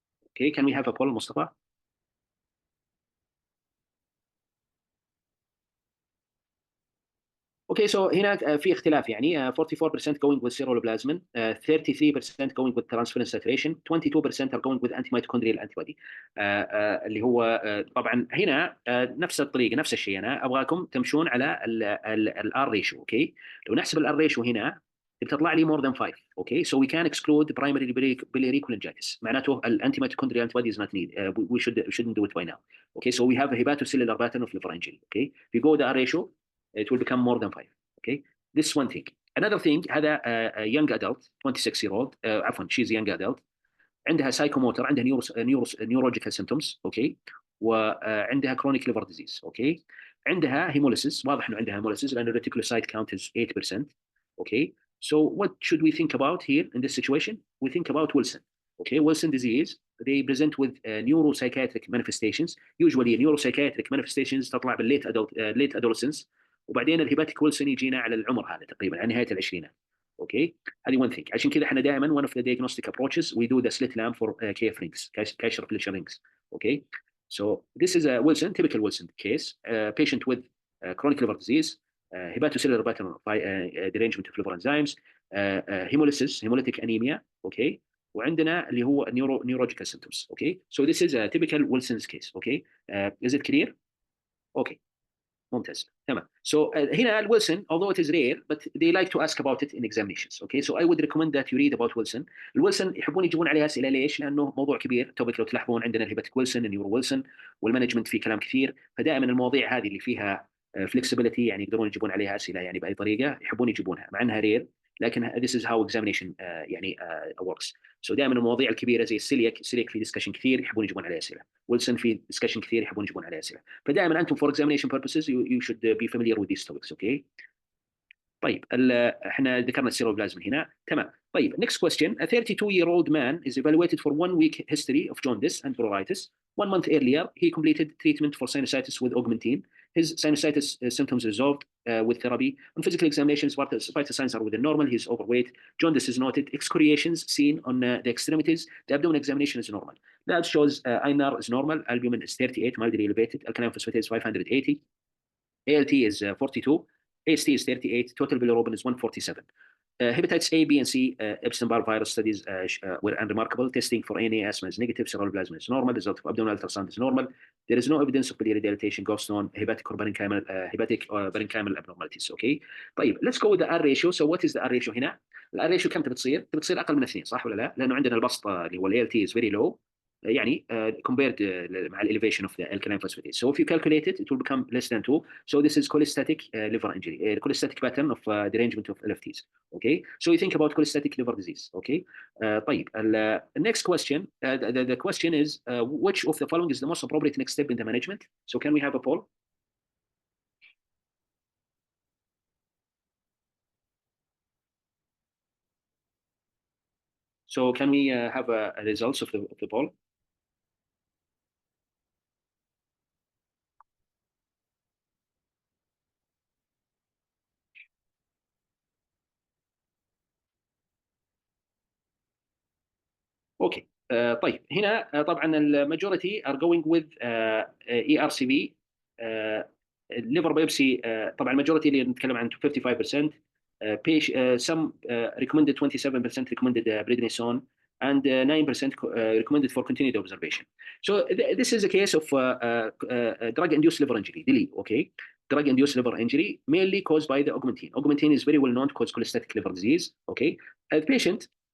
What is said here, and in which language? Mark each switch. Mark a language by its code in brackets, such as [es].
[en] Okay, can we have a poll, Mustafa? Okay, so [ar] هنا في اختلاف يعني [en] 44% going with ceruloplasmin, 33% going with transferrin saturation, 22% are going with antimitochondrial antibody. [ar] اللي هو طبعا هنا نفس الطريقه نفس الشيء، انا ابغاكم تمشون على الار ريشيو، اوكي؟ لو نحسب الار ريشيو هنا بتطلع لي [en] more than 5، [ar] اوكي؟ [en] So we can exclude primary biliary cholangitis. [ar] معناته الانتيميتوكوندريال [en] antibody is not needed. We shouldn't do it by now. Okay, so we have a hepatocellular pattern of liver injury. Okay, if you go the R ratio it will become more than 5. Okay, this is one thing. Another thing, [ar] هذا [en] a young adult 26-year-old [ar] عفوا [en] she's a young adult [ar] عندها [en] psychomotor، عندها neurological symptoms، [ar] اوكي؟ وعندها [en] chronic liver disease، okay? عندها hemolysis، [ar] واضح انه عندها [en] hemolysis [ar] لان [en] reticulocyte count is 8%، okay? So what should we think about here in this situation? We think about Wilson. Okay, Wilson disease, they present with neuropsychiatric manifestations. Usually neuropsychiatric manifestations [ar] تطلع بالليت [en] late adolescence، [ar] وبعدين الهيباتيك ويلسون يجينا على العمر هذا تقريبا على نهايه العشرينات. اوكي، هذه [en] one thing. [ar] عشان كذا احنا دائما [en] one of the diagnostic approaches we do the slit lamp for KF rings, Kaiser Fletcher rings. Okay, so this is a Wilson, typical Wilson case, patient with chronic liver disease, hepatocellular pattern of derangement of liver enzymes, hemolysis hemolytic anemia. Okay. [ar] وعندنا اللي هو [en] neurological symptoms. [ar] اوكي. [en] So this is a typical Wilson's case. [ar] اوكي. [en] Is it clear? [ar] اوكي. ممتاز. تمام. [en] So [ar] هنا الويلسون [en] although it is rare but they like to ask about it in examinations. Okay. So I would recommend that you read about Wilson. [ar] الويلسون يحبون يجيبون عليها اسئله ليش؟ لانه موضوع كبير. توبك لو تلاحظون عندنا الهيباتيك ويلسون النيورو ويلسون والمانجمنت فيه كلام كثير. فدائما المواضيع هذه اللي فيها فلكسبيتي يعني يقدرون يجيبون عليها اسئله يعني باي طريقه يحبون يجيبونها مع انها رير لكن [en] this is how examination [ar] يعني [en] works. [ar] So دائما المواضيع الكبيره زي السيليك في ديسكشن كثير يحبون يجيبون عليها اسئله. ويلسون في ديسكشن كثير يحبون يجيبون عليها اسئله. فدائما انتم [en] for examination purposes you should be familiar with these topics. Okay. [ar] طيب احنا ذكرنا السيروبلازم هنا. تمام. [en] طيب next question. A 32-year-old man is evaluated for 1 week history of jaundice and pruritus. 1 month earlier, he completed treatment for sinusitis with augmentin. His sinusitis symptoms resolved with therapy. On physical examinations, vital signs are within normal. He's overweight. Jaundice is noted. Excoriations seen on the extremities. The abdomen examination is normal. That shows INR is normal. Albumin is 38, mildly elevated. Alkaline phosphatase 580. ALT is 42. AST is 38. Total bilirubin is 147. Hepatitis A, B, and C Epstein-Barr virus studies were unremarkable. Testing for ANA asthma is negative. Serology is normal. Result of abdominal ultrasound is normal. There is no evidence of biliary dilatation, gallstone, hepatic or parenchymal abnormalities. Okay. طيب let's go with the R ratio. So what is the R ratio [ar] هنا؟ ال R ratio كم تبي تصير أقل من 2 صح ولا لا؟ لأنه عندنا البسط اللي هو ال [en] ALT is very low. [ar] يعني [en] compared [ar] مع [en] elevation of the alkaline phosphatase. So if you calculate it, it will become less than 2. So this is cholestatic liver injury, cholestatic pattern of derangement of LFTs. Okay. So you think about cholestatic liver disease. Okay. طيب the next question, the question is which of the following is the most appropriate next step in the management? So can we have a poll? So can we have a results of the poll? [ar] اوكي. طيب هنا طبعا [en] الماجوريتي ار جوينج وذ اي ار سي بي الليفر بايبسي. [ar] طبعا الماجوريتي اللي نتكلم عن 55%. [en] some recommended 27% recommended prednisone and 9% recommended for continued observation. So this is a case of drug-induced liver injury, DILI. Okay, drug-induced liver injury mainly caused by the augmentin. Augmentin is very well known to cause cholestatic liver disease. Okay, the patient.